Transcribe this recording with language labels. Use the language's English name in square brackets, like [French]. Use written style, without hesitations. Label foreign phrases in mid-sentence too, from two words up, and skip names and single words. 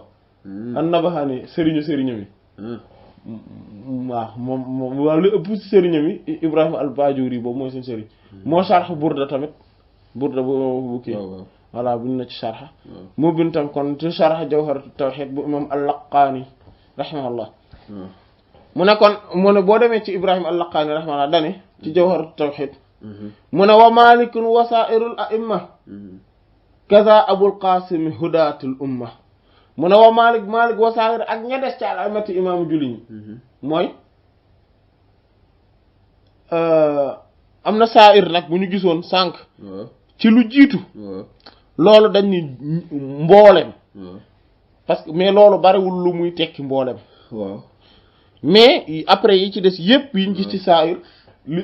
[Wolof] an-Nabahani sëriñu mi waaw moom waaw li ëpp ci sëriñam yi Ibrahim al-Bajuri boobu mooy seen sëriñ moo sharh Burda tamit Burda bu kii voilà buñ na ci sharh moo bind tam kon ci sharh Jawharatu Tawhid bu imam al-Laqani rahimahullah mu ne kon mu ne boo demee ci Ibrahim al-Laqani rahimahullah dane ci Jawharatu Tawhid mu ne [Arabic] ومالك وسائر الأئمة كذا أبو القاسم هداة الأمة [Wolof] mu ne [Arabic] ومالك وسائر [Wolof] ak ña des ci al-a'immati imaamu julli ñi mooy am na saa'ir nag bu ñu gisoon sànq ci lu jiitu loolu dañ ni mboolem [French] parce que mais [Wolof] loolu bariwul lu muy tekki mboolem [French] mais après [Wolof] yi ci des yépp yiñ gis ci saa'ir li